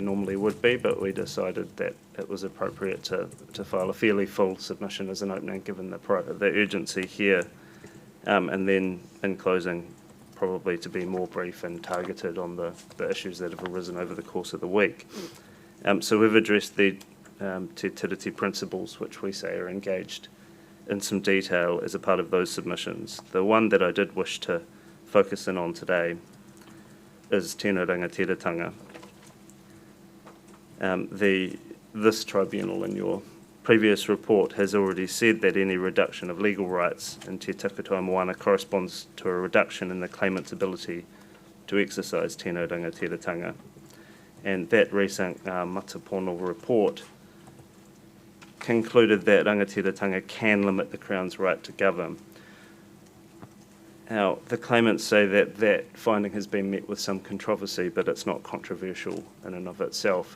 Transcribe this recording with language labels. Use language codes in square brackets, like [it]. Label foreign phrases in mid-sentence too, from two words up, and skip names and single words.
[en] normally would be, but we decided that it was appropriate to file a fairly full submission as an opening given the urgency here, and then in closing probably to be more brief and targeted on the issues that have arisen over the course of the week. So we've addressed the [mi] te tiriti [en] principles, which we say are engaged in some detail as a part of those submissions. The one that I did wish to focus in on today is [mi] tēnā rangatiratanga. [en] This tribunal in your previous report has already said that any reduction of legal rights in Te Takatoa Moana corresponds to a reduction in the claimant's ability to exercise [mi] tēnā rangatiratanga. [en] And that recent Matapono report concluded that rangatiratanga can limit the Crown's right to govern. Now, the claimants say that that finding has been met with some controversy, but it's not controversial in and of itself.